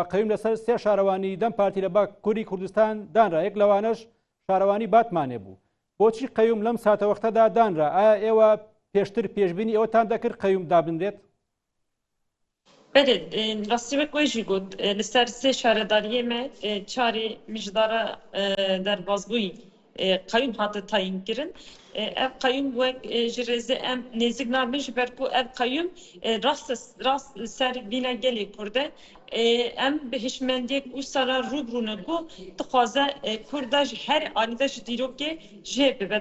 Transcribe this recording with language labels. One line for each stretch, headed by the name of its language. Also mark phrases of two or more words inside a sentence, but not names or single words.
Central Kurdish: قەیم لەسەر 3 شارەوانی دەم پارتی لە باکووری کوردستان دانرا، یەک لەوانەش شارەوانی باتمانێ بوو. بۆچی قەیوم لەم ساتەوەختەدا دانرا؟ ئایا ئێوە پێشتر پێشبینی ئەوەتان دەکرد قەیوم دابنرێت؟
Kurdish: ڕاستی وەکوێژی گوت لەسەر 3 شارەداریە me çarê mijdara derbazbûyî qeyûm hate tayinkirin. Ev qeyûm wek ji rêzê em nêzik nabin ji ber ku ev qeyûm rast ser bîna gelê Kurd e. Em bi hişmendiyek wisa re rûbirûne ku dixwaze Kurda ji her alî de ji dîrokê jê bibet.